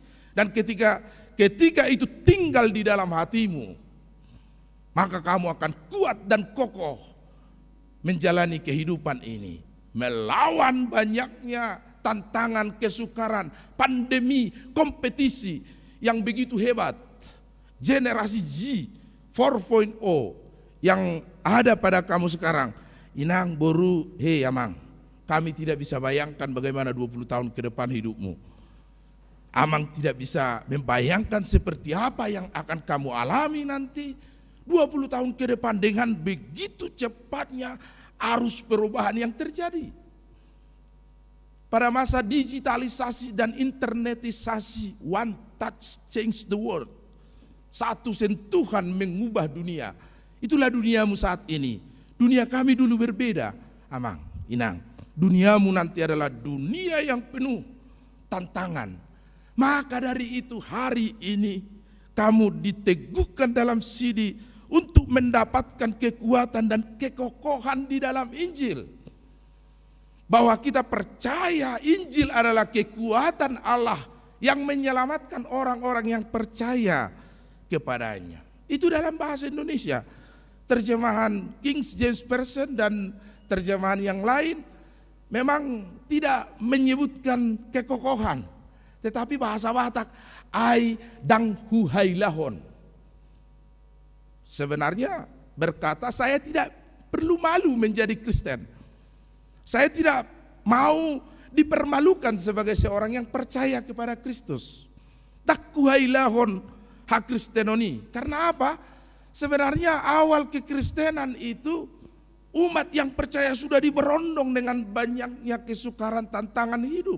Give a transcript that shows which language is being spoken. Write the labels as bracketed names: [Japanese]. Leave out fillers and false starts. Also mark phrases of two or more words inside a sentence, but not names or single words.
[Indonesian] Dan ketika itu tinggal di dalam hatimu, maka kamu akan kuat dan kokoh menjalani kehidupan ini, melawan banyaknya tantangan, kesukaran, pandemi, kompetisi yang begitu hebat. Generasi G 4.0 yang ada pada kamu sekarang. [Batak Toba] Inang boru, hei amang, [Indonesian] kami tidak bisa bayangkan bagaimana 20 tahun ke depan hidupmu. Amang tidak bisa membayangkan seperti apa yang akan kamu alami nanti 20 tahun ke depan dengan begitu cepatnya arus perubahan yang terjadi. Pada masa digitalisasi dan internetisasi, [English] one touch change the world. [Indonesian] Satu sentuhan mengubah dunia. Itulah duniamu saat ini. Dunia kami dulu berbeda, [Batak Toba] amang, inang. [Indonesian] Duniamu nanti adalah dunia yang penuh tantangan. Maka dari itu hari ini kamu diteguhkan dalam sidi untuk mendapatkan kekuatan dan kekokohan di dalam Injil. Bahwa kita percaya Injil adalah kekuatan Allah yang menyelamatkan orang-orang yang percaya kepadanya. Itu dalam bahasa Indonesia. Terjemahan King James Version dan terjemahan yang lain memang tidak menyebutkan kekokohan, tetapi bahasa Batak [Batak Toba] ai dang huhailahon. [Indonesian] Sebenarnya berkata, saya tidak perlu malu menjadi Kristen. Saya tidak mau dipermalukan sebagai seorang yang percaya kepada Kristus. [Batak Toba] Takkuhailahon hak Kristenoni. [Indonesian] Karena apa? Sebenarnya awal kekristenan itu umat yang percaya sudah diberondong dengan banyaknya kesukaran tantangan hidup.